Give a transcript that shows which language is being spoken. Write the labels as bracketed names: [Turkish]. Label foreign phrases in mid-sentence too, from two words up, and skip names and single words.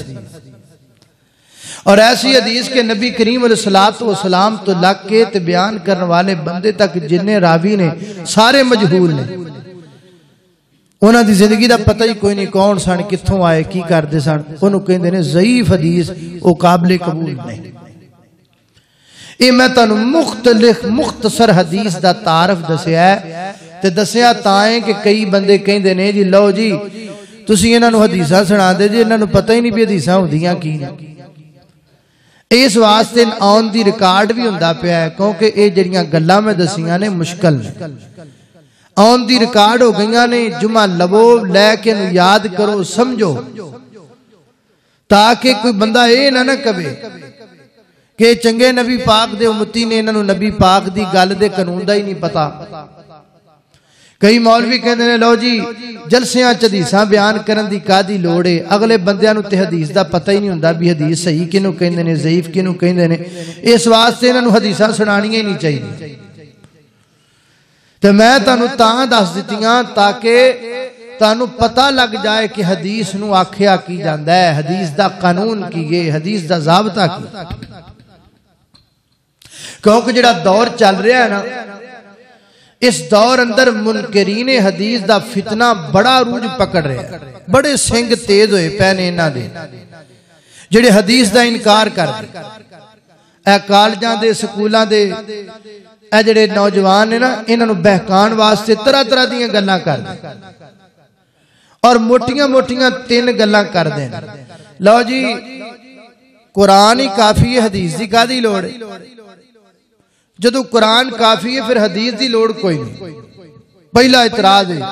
[Punjabi] اور ایسی حدیث کے نبی کریم [Arabic] علیہ السلام [Punjabi] تو لگ کے تے بیان کرنے والے بندے تک جننے راوی نے سارے مجہول نے, انہاں دی زندگی دا پتہ ہی کوئی نہیں, کون سن, کتھوں آئے, کی کردے سن, انہوں کہندے نے ضعیف حدیث, او قابل قبول نہیں. اے میں تانوں مختصر حدیث دا تعارف دسیا ہے, تے دسیا تائیں کہ کئی بندے کہندے نے جی لو جی تسی انہاں نوں حدیثاں سنا دے جی, انہاں نوں پتہ ہی نہیں بھی حدیثاں ہوندیاں کی نے. اس واسطے [English] on the record [Punjabi] بھی ہوندا پیا ہے, کیونکہ اے جڑیاں گلاں میں دسیاں نے مشکل نے, [English] on the record [Punjabi] ہو گئیاں نے. جمعہ لبو لے کے یاد کرو, سمجھو, تاکہ کوئی بندہ اے نہ کہے کہ چنگے نبی پاک دے امتی نے انہاں نوں نبی پاک دی گل دے قانون دا ہی نہیں پتا. کئی مولوی کہندے نے لو جی جلسیاں چ حدیثاں بیان کرن دی کادی لوڑ ہے, اگلے بندیاں نوں تے حدیث دا پتہ ہی نہیں ہوندا بھی حدیث صحیح کینوں کہندے نے, ضعیف کینوں کہندے نے. اس واسطے انہاں نوں حدیثاں سنانیاں ہی نہیں چاہیے. تے میں تانوں تاں دس دتیاں تاکہ تانوں پتہ لگ جائے کہ حدیث نوں آکھیا کی جاندا ہے, حدیث دا قانون کی ہے, حدیث دا ضابطہ کی. کیونکہ جڑا دور چل رہا ہے نا, اس دور اندر منکرین حدیث دا فتنہ بڑا عروج پکڑ رہا ہے. بڑے سنگ تیز ہوئے پینے انہاں دے جڑے حدیث دا انکار کر دے. اے کالجاں دے, سکولاں دے, اے جڑے نوجوان نے نا, انہاں نوں بہکان واسطے طرح طرح دیاں گلاں کر دے, اور موٹیاں موٹیاں 3 گلاں کر دیں. لو جی قرآن ہی کافی ہے, حدیث دی کادی لوڑ ہے. جدو قرآن کافی ہے پھر حدیث دی لوڑ کوئی نہیں. پہلا اعتراض ہے.